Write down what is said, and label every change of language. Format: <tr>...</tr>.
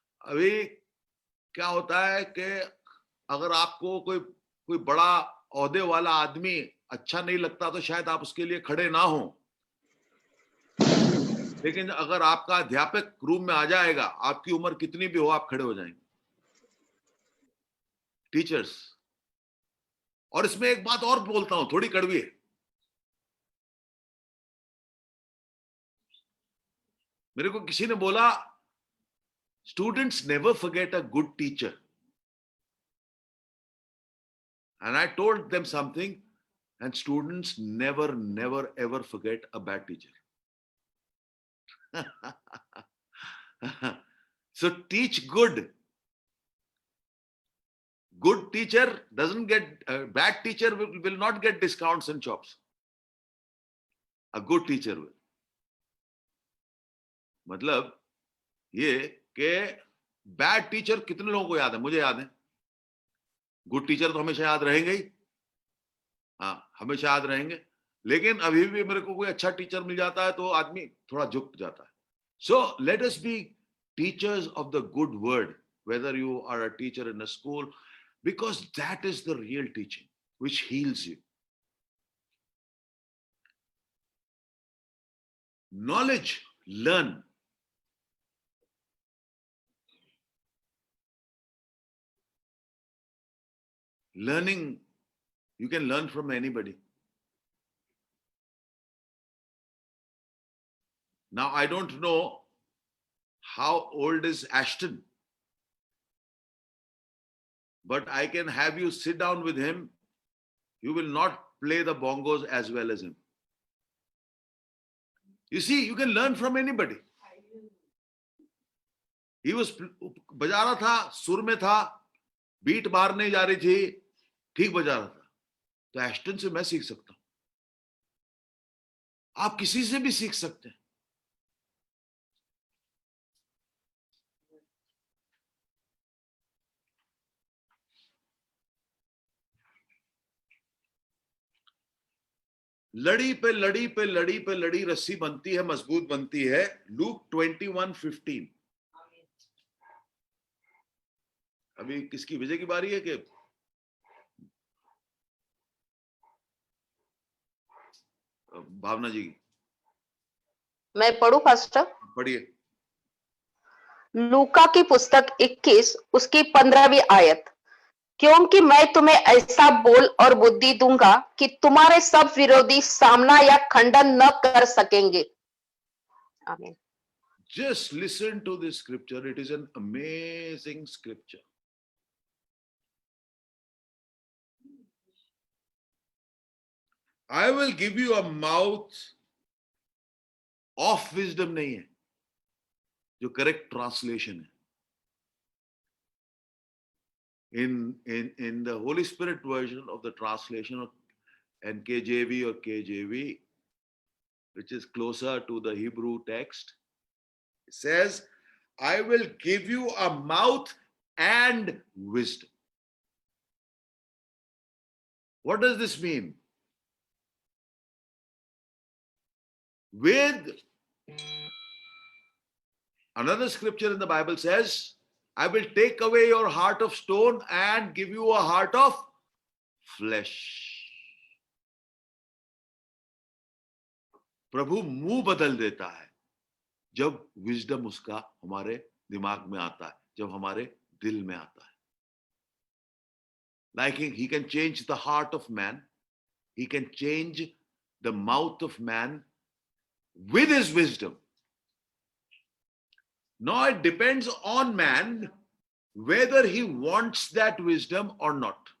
<hi>अभी क्या होता है कि अगर आपको कोई बड़ा ओहदे वाला आदमी अच्छा नहीं लगता तो शायद आप उसके लिए खड़े ना हो, लेकिन अगर आपका अध्यापक रूम में आ जाएगा, आपकी उम्र कितनी भी हो, आप खड़े हो जाएंगे. टीचर्स. और इसमें एक बात और बोलता हूं, थोड़ी कड़वी है. मेरे को किसी ने बोला</hi> <en>Students never forget a good teacher, and I told them something, and students never ever forget a bad teacher. So teach good. Good teacher doesn't get, bad teacher will not get discounts and chops. A good teacher will.</en> <hi>मतलब ये कि bad teacher कितने लोगों को याद है? मुझे याद है. गुड टीचर तो हमेशा याद रहेंगे ही. हाँ, हमेशा याद रहेंगे. लेकिन अभी भी मेरे को कोई अच्छा टीचर मिल जाता है तो आदमी थोड़ा झुक जाता है.</hi> <en>So let us be teachers of the good word, whether you are a teacher in a school, because that is the real teaching which heals you. Knowledge, learn. Learning, you can learn from anybody. Now, I don't know how old is Ashton, but I can have you sit down with him. You will not play the bongos as well as him. You see, you can learn from anybody. He was</en> <hi>बजा रहा था, सुर में था, beat बाहर नहीं जा रही थी, ठीक बजा रहा था. तो एस्टन से मैं सीख सकता हूं, आप किसी से भी सीख सकते हैं। लड़ी पे लड़ी पे लड़ी पे लड़ी रस्सी बनती है, मजबूत बनती है। लूक 21:15। अभी किसकी, विजय की बारी है कि भावना जी की? मैं पढ़ूं पास्टर? पढ़िए। लूका की पुस्तक 21 उसकी 15वीं आयत। क्योंकि मैं तुम्हें ऐसा बोल और बुद्धि दूंगा कि तुम्हारे सब विरोधी सामना या खंडन न कर सकेंगे। आमीन।</hi> <en>Just listen to this scripture. It is an amazing scripture. I will give you a mouth of wisdom</en> <hi>नहीं है, जो</hi> <en>Correct translation है। In the Holy Spirit version of the translation of NKJV or KJV, which is closer to the Hebrew text, it says, I will give you a mouth and wisdom. What does this mean? With another scripture in the Bible says, I will take away your heart of stone and give you a heart of flesh.</en> <hi>प्रभु मुंह बदल देता है जब wisdom उसका हमारे दिमाग में आता है, जब हमारे दिल में आता है।</hi> <en>Like he can change the heart of man, he can change the mouth of man with his wisdom. Now it depends on man whether he wants that wisdom or not.</en>